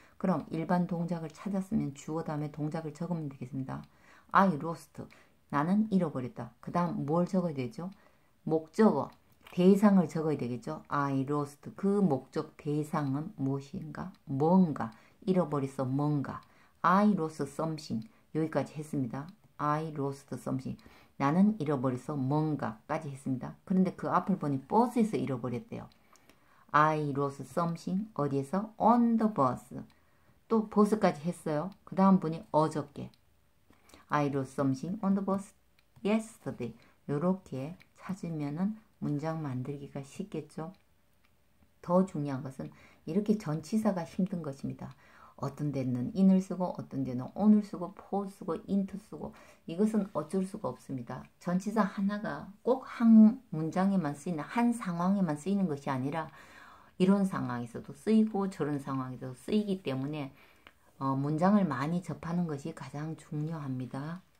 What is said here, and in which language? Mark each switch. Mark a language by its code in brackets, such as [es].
[ko] 그럼 일반 동작을 찾았으면 주어 다음에 동작을 적으면 되겠습니다. [en] I lost, [ko] 나는 잃어버렸다. 그 다음 뭘 적어야 되죠? 목적어, 대상을 적어야 되겠죠. [en] I lost, [ko] 그 목적 대상은 무엇인가? 뭔가, 잃어버렸어 뭔가. [en] I lost something, 여기까지 했습니다. I lost something, [ko] 나는 잃어버렸어 뭔가까지 했습니다. 그런데 그 앞을 보니 버스에서 잃어버렸대요. [en] I lost something, 어디에서? On the bus. [ko] 또 버스까지 했어요. 그 다음 분이 어저께. [en] I lost something on the bus yesterday. [ko] 이렇게 찾으면은 문장 만들기가 쉽겠죠. 더 중요한 것은 이렇게 전치사가 힘든 것입니다. 어떤 데는 in을 쓰고 어떤 데는 on을 쓰고 for 쓰고 into 쓰고 이것은 어쩔 수가 없습니다. 전치사 하나가 꼭 한 문장에만 쓰이는 한 상황에만 쓰이는 것이 아니라 이런 상황에서도 쓰이고 저런 상황에서도 쓰이기 때문에 문장을 많이 접하는 것이 가장 중요합니다.